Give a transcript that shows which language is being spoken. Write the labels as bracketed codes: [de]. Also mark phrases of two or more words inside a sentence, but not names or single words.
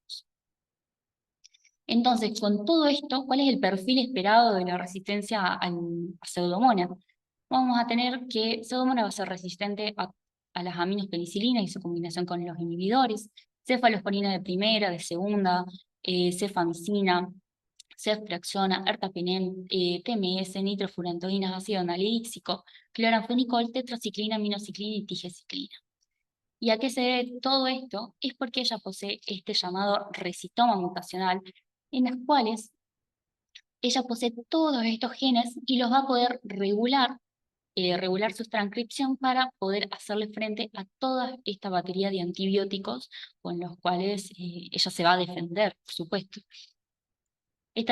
[es] Entonces, con todo esto, ¿cuál es el perfil esperado de la resistencia a Pseudomonas? Vamos a tener que Pseudomonas va a ser resistente a las aminos penicilina y su combinación con los inhibidores, cefalosporina de primera, de segunda, cefamicina, ceftriaxona, ertapenem, TMS, nitrofurantoínas, ácido nalíxico, cloranfenicol, tetraciclina, aminociclina y tigeciclina. ¿Y a qué se debe todo esto? Es porque ella posee este llamado resistoma mutacional, en las cuales ella posee todos estos genes y los va a poder regular su transcripción para poder hacerle frente a toda esta batería de antibióticos con los cuales ella se va a defender, por supuesto.